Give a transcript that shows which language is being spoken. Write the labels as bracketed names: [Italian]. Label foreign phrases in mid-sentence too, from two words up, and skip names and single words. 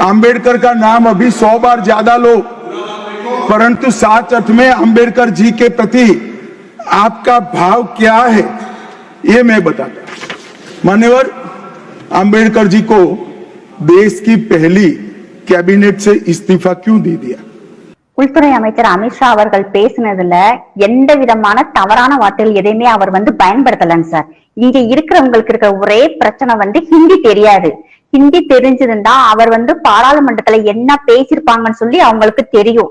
[Hindi] आम्बेडकर का नाम अभी 100 बार ज्यादा लो, परंतु साथ अर्थ में आम्बेडकर जी के प्रति आपका भाव क्या है ये मैं बताता हूं। मान्यवर, आम्बेडकर जी को देश की पहली कैबिनेट से इस्तीफा क्यों दे दिया? [Tamil] உள்துறை அமைச்சர் அமித்ஷா அவர்கள் பேசினதுல எந்த விதமான தவறான வார்த்தைகள் எதையுமே அவர் பயன்படுத்தலங்க சார். இங்க இருக்கிறவங்களுக்கு இருக்கிற ஒரே பிரச்சனை ஹிந்தி தெரியாது. ஹிந்தி தெரிஞ்சிருந்தா அவர் பாராளுமன்றத்துல என்ன பேசிருப்பாங்கன்னு சொல்லி அவங்களுக்கு தெரியும்.